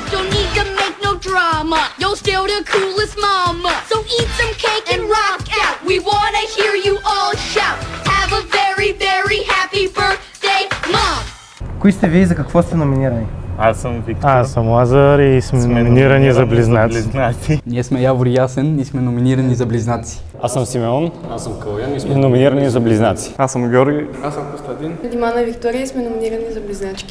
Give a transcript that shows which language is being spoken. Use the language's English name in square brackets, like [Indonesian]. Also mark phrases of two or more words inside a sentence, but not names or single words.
[English] Don't need to make no drama, you're still the coolest mama. So eat some cake and rock out, we wanna hear you all shout. Have a very, very happy birthday, Mom! [Bulgarian] Кои сте вие и за какво сте номинирани? Аз съм Виктор. Аз съм Лазар и сме номинирани за Близнаци. Ние сме Явор и Ясен и сме номинирани за Близнаци. Аз съм Симеон. Аз съм Калян и сме номинирани за Близнаци. Аз съм Георги. Аз съм Костадин. Димана и Виктория сме номинирани за близначки.